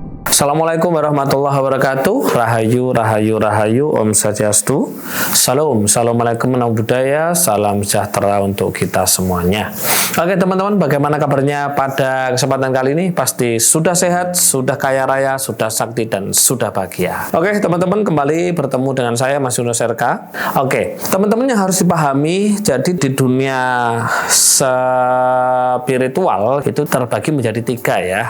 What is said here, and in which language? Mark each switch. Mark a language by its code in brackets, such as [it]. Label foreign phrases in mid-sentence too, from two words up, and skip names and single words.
[ar] Assalamualaikum warahmatullahi wabarakatuh. [jv] Rahayu, rahayu, rahayu. [sa] Om Swastiastu. [jv] Salam. [ar] Assalamualaikum warahmatullahi [id] budaya. Salam sejahtera untuk kita semuanya. Oke teman-teman, bagaimana kabarnya pada kesempatan kali ini? Pasti sudah sehat, sudah kaya raya, sudah sakti, dan sudah bahagia. Oke teman-teman, kembali bertemu dengan saya Mas Yunus RK. Oke, teman-teman yang harus dipahami, jadi di dunia spiritual itu terbagi menjadi tiga ya.